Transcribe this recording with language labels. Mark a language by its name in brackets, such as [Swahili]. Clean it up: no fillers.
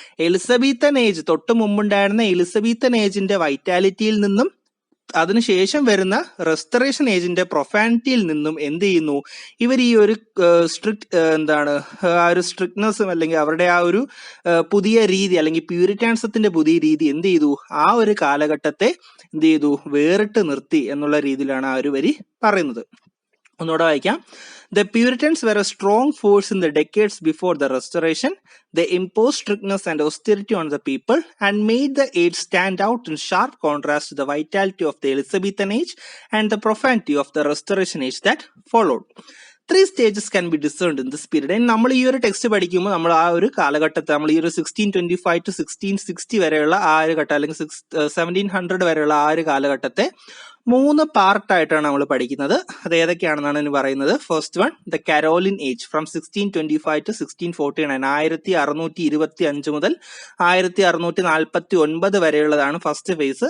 [Malayalam] Elizabethan age തൊട്ട് മുമ്പുണ്ടായിരുന്ന Elizabethan ഏജിന്റെ വൈറ്റാലിറ്റിയിൽ നിന്നും അതിനുശേഷം വരുന്ന റെസ്റ്റോറേഷൻ ഏജിന്റെ പ്രൊഫാനിറ്റിയിൽ നിന്നും എന്ത് ചെയ്യുന്നു? ഇവർ ഈ ഒരു എന്താണ്? ആ ഒരു സ്ട്രിക്ട്നെസ്സും അല്ലെങ്കിൽ അവരുടെ ആ ഒരു പുതിയ രീതി അല്ലെങ്കിൽ പ്യൂരിറ്റാനിസത്തിന്റെ പുതിയ രീതി എന്ത് ചെയ്തു? ആ ഒരു കാലഘട്ടത്തെ എന്ത് ചെയ്തു? വേറിട്ട് നിർത്തി എന്നുള്ള രീതിയിലാണ് ആ ഒരു വരി പറയുന്നത്. ഒന്നുകൂടെ വായിക്കാം. [English] The Puritans were a strong force in the decades before the Restoration. They imposed strictness and austerity on the people and made the age stand out in sharp contrast to the vitality of the Elizabethan age and the profanity of the Restoration age that followed. 3 stages can be discerned in this period. [Malayalam] നമ്മൾ ഈ ഒരു text പഠിക്കുമ്പോൾ നമ്മൾ ആ ഒരു കാലഘട്ടത്തെ നമ്മൾ ഈ ഒരു 1625 to 1660 വരെയുള്ള ആ ഒരു ഘട്ടം അല്ലെങ്കിൽ 1700 വരെയുള്ള ആ ഒരു കാലഘട്ടത്തെ മൂന്ന് പാർട്ടായിട്ടാണ് നമ്മൾ പഠിക്കുന്നത്. അത് ഏതൊക്കെയാണെന്നാണ് ഇനി പറയുന്നത്. [English] first one, the Caroline age from 1625 to 1649, [Malayalam] 1625 മുതൽ 1649 വരെയുള്ളതാണ് ഫസ്റ്റ് ഫേസ്.